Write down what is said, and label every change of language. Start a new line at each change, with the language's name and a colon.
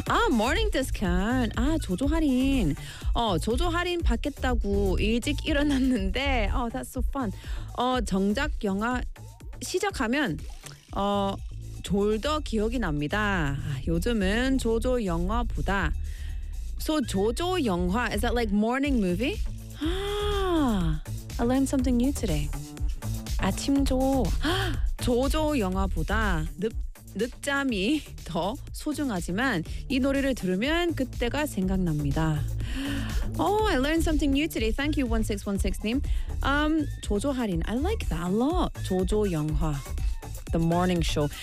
Korean: 모닝 디스카운트. 조조 할인. 조조 할인 받겠다고 일찍 일어났는데
English: that's so fun.
Korean: 정작 영화 시작하면 졸더 기억이 납니다. 요즘은 조조 영화보다.
English: So 조조 영화, is that like morning movie? I learned something new today.
Korean: 아침 조조 영화보다 늦잠이 더 소중하지만 이 노래를 들으면 그때가 생각납니다.
English: I learned something new today. Thank you, 1616님. 조조 할인, I like that a lot. 조조 영화. The morning show.